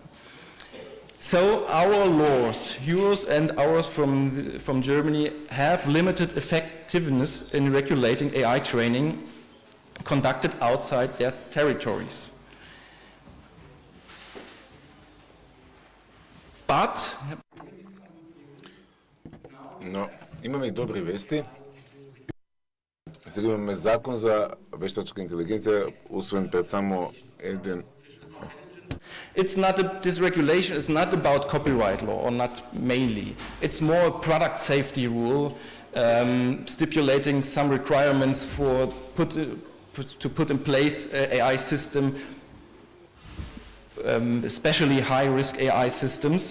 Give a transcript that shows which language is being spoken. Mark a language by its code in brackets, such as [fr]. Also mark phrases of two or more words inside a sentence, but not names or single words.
[en] So our laws, yours and ours from Germany, have limited effectiveness in regulating AI training conducted outside their territories. But... [mk] Но имаме и добри вести. Сега имаме закон за вештачка интелигенция, усвоен пред само еден. [en] This regulation is not about copyright law, or not mainly. It's more a product safety rule, stipulating some requirements for to put in place an AI system, especially high-risk AI systems.